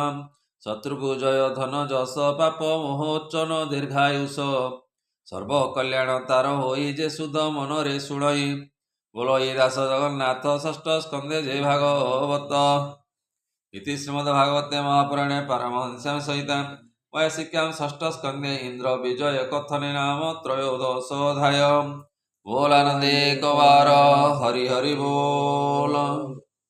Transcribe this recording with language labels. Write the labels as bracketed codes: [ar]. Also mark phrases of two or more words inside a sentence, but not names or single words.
[or] ଶତ୍ରୁକୁ ଜୟ ଧନ ଯଶ ପାପ ମୋହୋଚ୍ଚନ ଦୀର୍ଘାୟୁଷ ସର୍ବ କଲ୍ୟାଣ ତାର ହୋଇ ଯେ ସୁଧ ମନରେ ଶୁଣଇ ବୋଲଇ ଦାସ ଜଗନ୍ନାଥ ଷଷ୍ଠ ସ୍କନ୍ଧେ ଯେ ଭାଗବତ [sa] ଇତି ଶ୍ରୀମଦ୍ଭାଗବତେ ମହାପୁରାଣେ ପାରମହଂସ୍ୟାଂ ସହିତାଂ वैयासिक्यां षष्ठ स्कंदे इंद्र विजय कथने नाम त्रयोदशोऽध्याय [or] ବୋଲ ଆନନ୍ଦେ କବାର ହରି ହରି ବୋଲ।